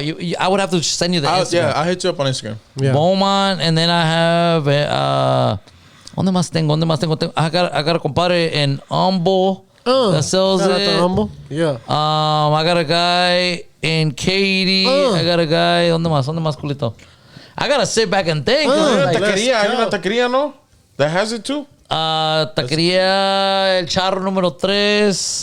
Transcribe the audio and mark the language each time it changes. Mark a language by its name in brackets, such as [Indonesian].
[English] I would have to send you the Instagram. I'll hit you up on Instagram. Yeah. Beaumont, and then I have [Spanish] ¿dónde más tengo? [English] I got a compadre in Humble that sells Shout out to it. Humble. Yeah. I got a guy in Katy. I got a guy. [Spanish] ¿Dónde más, culito? [English] I gotta sit back and think. [Spanish] Hay [English] Like, [Spanish] una taquería, hay una taquería, ¿no? [English] That has it too. Taquería El Charro número 3.